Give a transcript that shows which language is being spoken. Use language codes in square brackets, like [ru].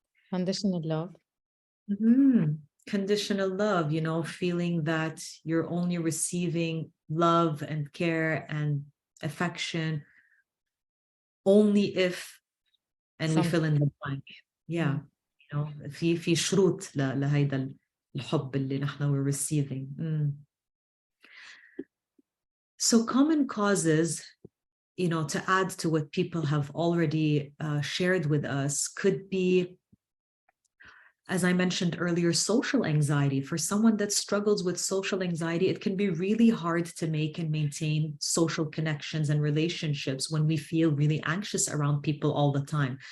[en] Conditional love. Conditional love, feeling that you're only receiving love and care and affection only if, and we fill in the blank. Yeah. [ar] في شروط لهيدا الحب اللي نحن [en] we're receiving. So common causes, to add to what people have already shared with us, could be, as I mentioned earlier, social anxiety. For someone that struggles with social anxiety, it can be really hard to make and maintain social connections and relationships when we feel really anxious around people all the time.